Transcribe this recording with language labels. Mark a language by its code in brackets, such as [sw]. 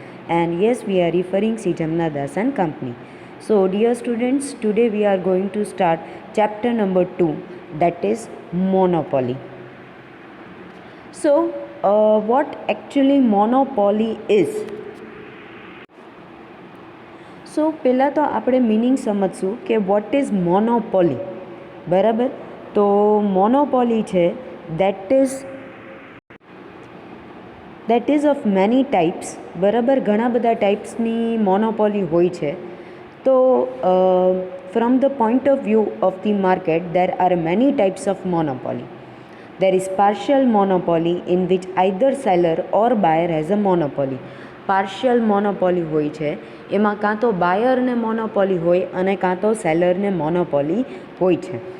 [en] And yes, we are referring Sri Jamna Das and Company. So, dear students, today we are going to start chapter number 2, that is monopoly. So, what actually monopoly is? [gu] સો પહેલાં તો આપણે meaning સમજશું કે [en] What is monopoly. [gu] બરાબર, તો monopoly છે [en] That is of many types. [gu] બરાબર, ઘણા બધા ટાઈપ્સની મોનોપોલી હોય છે. [en] તો from the point of view of the market there are many types of monopoly. There is partial monopoly in which either seller or buyer has a monopoly. [gu] Partial monopoly હોય છે, એમાં કાં તો બાયરને મોનોપોલી હોય અને કાં તો સેલરને મોનોપોલી હોય છે.